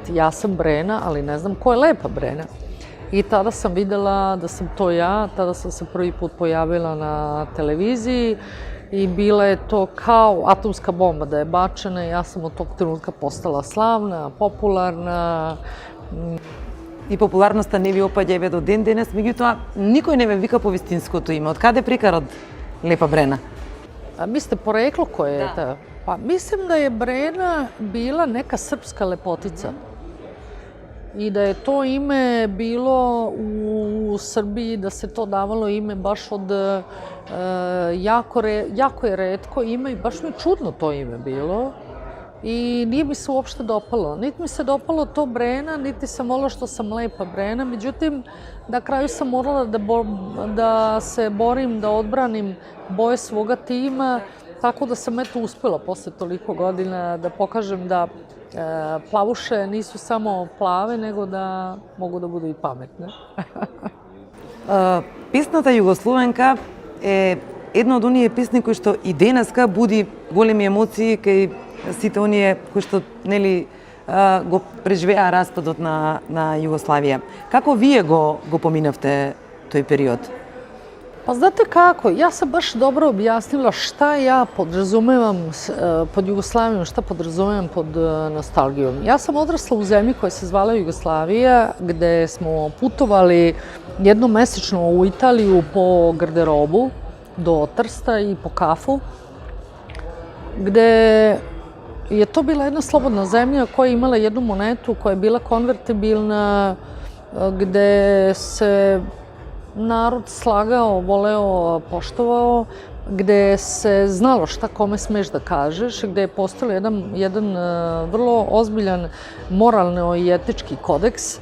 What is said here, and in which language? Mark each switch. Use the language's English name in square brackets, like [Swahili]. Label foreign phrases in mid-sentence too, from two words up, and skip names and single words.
[Serbian] Ja sam Brena, ali ne znam ko je Lepa Brena. I tada sam videla da sam to ja, tada sam se prvi put pojavila na televiziji i bila je to kao atomska bomba da je bačena i ja sam od tog trenutka postala slavna, popularna. [Macedonian] И популярноста не ви опаѓа еве до ден денес, меѓутоа никој не ве вика по вистинското име. Од каде прикарот Лепа Брена? [Serbian] A mislite poreklo koje je ta? Pa mislim da je Brena bila neka srpska lepotica. I da je to ime bilo u Srbiji, da se to davalo ime baš od jako je retko ime i baš mi je čudno to ime bilo. I nije mi se uopšte dopalo. Niti mi se dopalo to Brena, niti sam volila što sam Lepa Brena. Međutim, na kraju sam morala da se borim, da odbranim boje svoga tima Tako da sam uspela posle toliko godina da pokažem da plavuše nisu samo plave, nego da mogu da budu i pametne. [Macedonian] Песната Југословенка е една од оние песни кои што и денеска буди големи емоции кај сите оние кои што го преживеа распадот на Југославија. Како вие го поминавте тој период? [Serbian] Pa znate kako, ja sam baš dobro objasnila šta ja podrazumevam pod Jugoslavijom, šta podrazumevam pod nostalgijom. Ja sam odrasla u zemlji koja se zvala Jugoslavija, gde smo putovali jednom mesečno u Italiju po garderobu do Trsta i po kafu, gde je to bila jedna slobodna zemlja koja je imala jednu monetu koja je bila konvertibilna, gde se narod slagao, voleo, poštovao, gde se znalo šta kome smeš da kažeš, gde je postojao jedan vrlo ozbiljan moralno i etički kodeks.